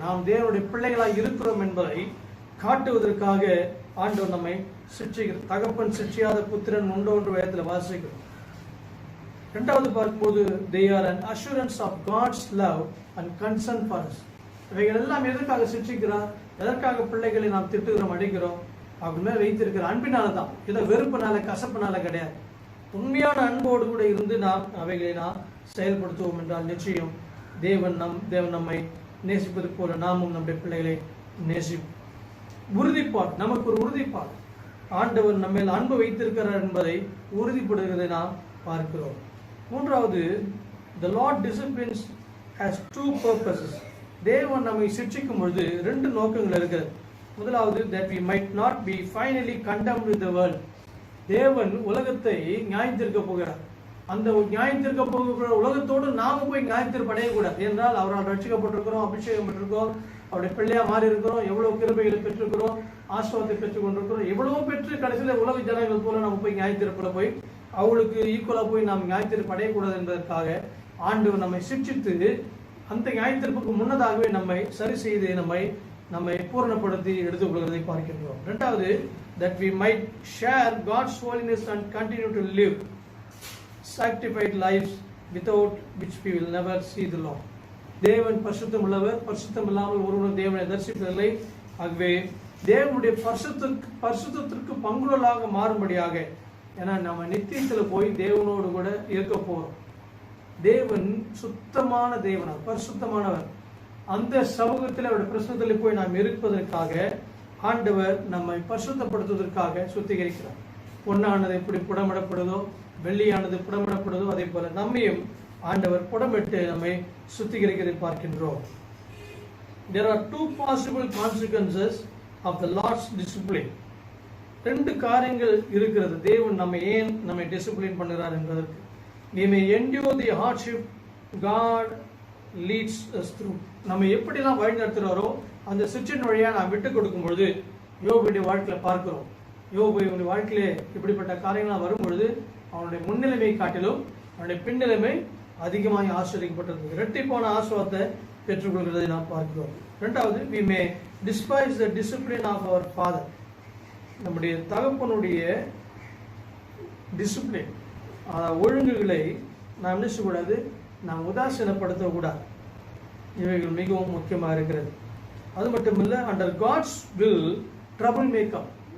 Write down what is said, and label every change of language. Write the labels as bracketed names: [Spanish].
[Tamil] நாம் தேவனுடைய பிள்ளைகளாய் இருக்கிறோம் என்பதை காட்டுவதற்காக ஆண்டவர் நம்மை சிட்சிக்கிறார். தகப்பன் சிட்சியாத புத்திரன் உண்டோ என்று வேதத்தில் வாசிக்கிறோம். இரண்டாவது பார்க்கும்போது [English] they are an assurance of God's love and concern for us. [Tamil] இவைகள் எல்லாம் எதற்காக சிட்சிக்கிறார்? எதற்காக பிள்ளைகளை நாம் திட்டுகிறோம், அடிக்கிறோம்? அவங்க மேல வைத்திருக்கிற அன்பினால தான். இதை வெறுப்புனால, கசப்புனால கிடையாது. உண்மையான அன்போடு கூட இருந்து நாம் அவைகளை நாம் செயல்படுத்துவோம் என்றால் நிச்சயம் தேவன் நம்மை நேசிப்பது போல நாமும் நம்முடைய பிள்ளைகளை நேசிப்போம். உறுதிப்பாடு, நமக்கு ஒரு உறுதிப்பாடு. ஆண்டவர் நம்ம மேல் அன்பு வைத்திருக்கிறார் என்பதை உறுதிப்படுகிறதை நாம் பார்க்கிறோம். மூன்றாவது, [English] the Lord disciplines has two purposes. [Tamil] தேவன் நம்மை சிட்சிக்கும் பொழுது ரெண்டு நோக்கங்கள் இருக்கிறது. முதலாவது, [English] that we might not be finally condemned with the world. [Tamil] தேவன் உலகத்தை நியாயத்தீர்க்க போகிறார். அந்த நியாயத்தீர்க்க போகிற உலகத்தோடு நாம போய் நியாயத்தீர்ப்பு அடையக்கூடாது. என்றால் அவரால் ரட்சிக்கப்பட்டிருக்கிறோம், அபிஷேகம் பெற்றிருக்கிறோம், அவருடைய பிள்ளையா மாறி இருக்கிறோம், எவ்வளவு கிருபைகளை பெற்றிருக்கிறோம், ஆசீர்வாதத்தை பெற்றுக் கொண்டிருக்கிறோம், எவ்வளவோ பெற்று கடைசியில் உலக ஜனங்கள் போல நம்ம போய் நியாயத்தீர்ப்புல போய் அவளுக்கு ஈக்குவலா போய் நாம் நியாயத்தீர்ப்பு அடையக்கூடாது என்பதற்காக ஆண்டவர் நம்மை சிட்சித்து அந்த நியாயத்தீர்ப்புக்கு முன்னதாகவே நம்மை சரி செய்து நம்மை பூரணப்படுத்தி எடுத்துக்கொள்வதை பார்க்கின்றோம். [English] இரண்டாவது, that we might share God's holiness and continue to live sanctified lives without which we will never see the Lord. [Tamil] தேவன் பரிசுத்தம் உள்ளவர், பரிசுத்தம் இல்லாமல் ஒருவரும் தேவனை தரிசிப்பதில்லை. ஆகவே தேவனுடைய பரிசுத்தத்திற்கு பங்குள்ளலாக மாறும்படியாக, ஏன்னா நம்ம நித்தியத்தில் போய் தேவனோடு கூட இருக்க போறோம். தேவன் சுத்தமான தேவனார், பரிசுத்தமானவர். அந்த சமூகத்தில் அவருடைய பிரசுத்தத்தில் போய் நாம் இருப்பதற்காக ஆண்டவர் நம்மை பரிசுத்தப்படுத்துவதற்காக சுத்திகரிக்கிறார். பொன்னானது எப்படி புடமிடப்படுதோ, வெள்ளியானது புடமிடப்படுதோ, அதே போல நம்மையும் ஆண்டவர் புடமிட்டு நம்மை சுத்திகரிக்கிறதை பார்க்கின்றோம். [English] There are two possible consequences of the Lord's discipline. [Tamil] ரெண்டு காரியங்கள் இருக்கிறது. தேவன் நம்மை டிசிப்ளின் பண்ணுகிறார் என்பதற்கு. [English] We may endure the hardship God leads us through. [Tamil] நம்ம எப்படிலாம் வழி நடத்துறாரோ அந்த சுற்றின் வழியா நாம் விட்டு கொடுக்கும் பொழுது யோபுடைய வாழ்க்கையில பார்க்கிறோம். யோபுடைய வாழ்க்கையிலே இப்படிப்பட்ட காரியங்களாம் வரும்பொழுது அவனுடைய முன்னிலைமை காட்டிலும் அவனுடைய பின்னிலைமை அதிகமாக ஆசிரியப்பட்டது. இரட்டிப்பான ஆசீர்வாதத்தை பெற்றுக்கொள்கிறதை நாம் பார்க்கிறோம். இரண்டாவது, [English] we may despise the discipline of our father. [Tamil] நம்முடைய தகப்பனுடைய டிசிப்ளின் ஒழுங்குகளை நாம் என்ன செய்யக்கூடாது, நாம் உதாசீனப்படுத்தக்கூடாது. இவைகள் மிகவும் முக்கியமாக இருக்கிறது. அது மட்டுமில்லை, [English] Under God's will trouble makeup.